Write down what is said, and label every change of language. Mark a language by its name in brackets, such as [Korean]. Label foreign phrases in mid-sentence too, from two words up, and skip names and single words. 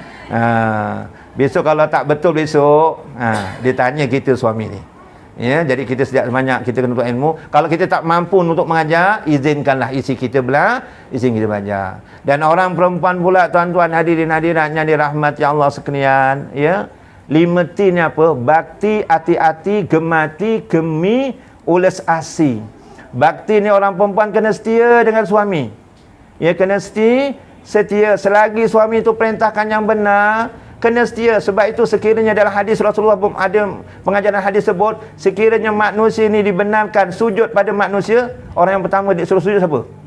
[Malay] Besok kalau tak betul besok dia tanya kita suami ni ya. Jadi kita sejak sebanyak kita kena tuntut ilmu. Kalau kita tak mampu untuk mengajar, izinkanlah isi kita belajar. Dan orang perempuan pula tuan-tuan hadirin hadirat yang dirahmati Allah sekalian ya. 5 T ni apa? Bakti, hati-hati, gemati, gemi, ules asi. Bakti ni orang perempuan kena setia dengan suami. Ya, kena setia. Selagi suami itu perintahkan yang benar, kena setia. Sebab itu sekiranya dalam hadis Rasulullah ada pengajaran hadis sebut, sekiranya manusia ini dibenarkan sujud pada manusia, orang yang pertama disuruh sujud siapa?